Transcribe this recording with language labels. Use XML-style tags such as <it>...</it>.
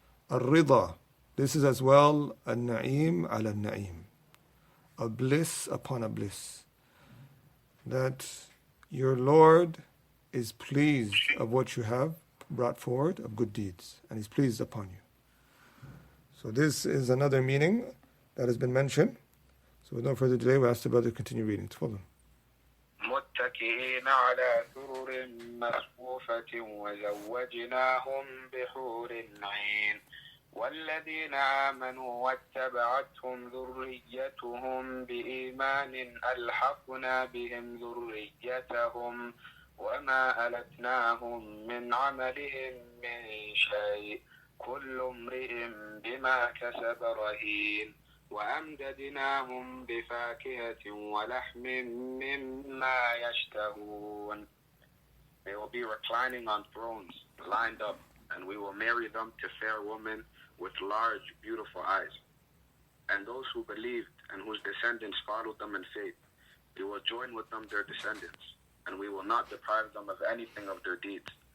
<en>Ar-rida, this is as well a na'im ala na'im, a bliss upon a bliss, that your Lord is pleased of what you have brought forward of good deeds, and He's pleased upon you. So this is another meaning that has been mentioned. So with no further delay, we ask the brother to continue reading.</en> <ar>Tafadhal. متكئين على سرر مصفوفة وزوجناهم بحور عين والذين آمنوا واتبعتهم ذريتهم بإيمان ألحقنا بهم ذريتهم وما ألتناهم من عملهم من شيء كل امرئ بما كسب رهين وأمددناهم بفاكهة ولحم مما يشتهون.</ar> <en>They will be reclining on thrones, lined up, and we will marry them to fair women with large, beautiful eyes. And those who believed and whose descendants followed them in faith, we will join with them their descendants, and we will not deprive them of anything of their deeds.</en>